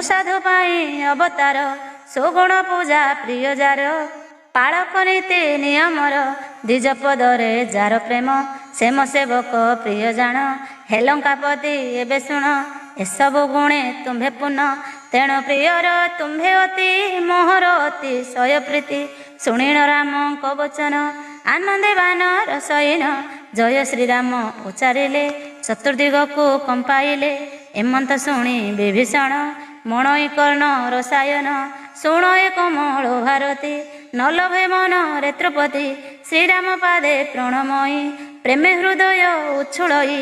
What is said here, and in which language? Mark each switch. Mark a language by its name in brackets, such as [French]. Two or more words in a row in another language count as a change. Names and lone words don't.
[Odia] ସାଧୁ ପାଇ ଅବତାର ସୁଗୁଣ ପୂଜା ପ୍ରିୟ ଯାର ପାଳକ ନୀତି ନିୟମର ଦ୍ୱିଜ ପଦରେ ଯାର ପ୍ରେମ ସେ ମୋ ସେବକ ପ୍ରିୟ ଜାନ ହେଲଙ୍କାପତି ଏବେ ଶୁଣ ଏସବୁ ଗୁଣେ ତୁମ୍ଭେ ପୁନଃ ତେଣୁ ପ୍ରିୟର ତୁମ୍ଭେ ଅତି ମୋହର ଅତି ସୟ ପ୍ରୀତି ଶୁଣିଣ ରାମଙ୍କ ବଚନ ଆନନ୍ଦେ ବାନ ରସହୀନ ଜୟ ଶ୍ରୀରାମ ଉଚ୍ଚାରିଲେ ଚତୁର୍ଦିଗକୁ କମ୍ପାଇଲେ। ଏମନ୍ତ ଶୁଣି ବିଭୀଷଣ ମଣଇ କର୍ଣ୍ଣ ରସାୟନ। ଶୁଣ ଏ କମଳ ଭାରତୀ ନ ଲଭେ ମନରେ ତୃପତି। ଶ୍ରୀରାମ ପାଦେ ପ୍ରଣମୟୀ ପ୍ରେମେ ହୃଦୟ ଉଚ୍ଛୁଳଇ।